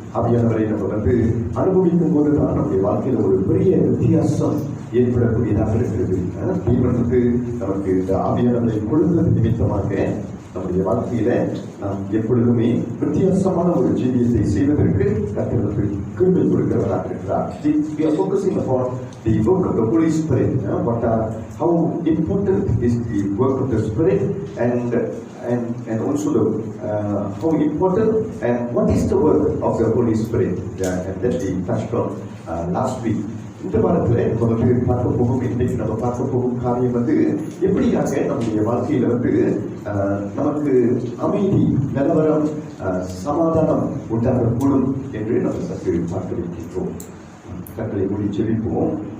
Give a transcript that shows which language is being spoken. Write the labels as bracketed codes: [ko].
[ta] ஆவியானவரை நம்ம அனுபவிக்கும் போதுதான் நம்முடைய வாழ்க்கையில ஒரு பெரிய வித்தியாசம் ஏற்படக்கூடியதாக இருக்கிறது. தேவன் நமக்கு இந்த ஆவியானவரை கொடுத்தது நிமித்தமாக நம்முடைய வாழ்க்கையில நாம் எப்பொழுதுமே வித்தியாசமான ஒரு ஜீவியத்தை செய்வதற்கு கர்த்தருக்கு கிருபை கொடுக்கிறவராக இருக்கிறார். [en] We are focusing upon the work of the Holy Spirit. How important is the work of the Spirit, and also how important and what is the work of the Holy Spirit, and that we touched on last week. [ta] இந்த வாரத்தில் பார்க்க போகும், இன்றைக்கு நம்ம பார்க்க போகும் காரியம் எப்படியாக நம்முடைய வாழ்க்கையில நமக்கு அமைதி, நிலவரம், சமாதானம் உண்டாகக்கூடும் என்று நம்ம சற்று பார்க்க வைக்கின்றோம். கட்டளை மூடி செவிப்போம்.